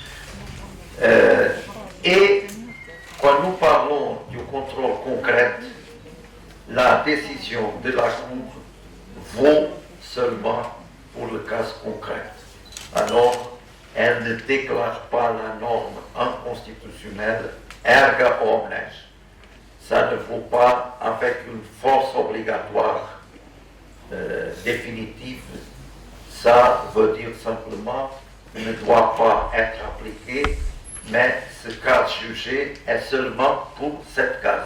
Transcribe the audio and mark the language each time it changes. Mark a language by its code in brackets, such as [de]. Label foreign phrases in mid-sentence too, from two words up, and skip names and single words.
[fr] Et quand nous parlons du contrôle concret, la décision de la Cour vaut seulement pour le cas concret. Alors, elle ne déclare pas la norme inconstitutionnelle [la] erga omnes. [fr] Ça ne vaut pas avec une force obligatoire définitive. Ça veut dire simplement qu'il ne doit pas être appliqué, mais ce cas jugé est seulement pour cette case.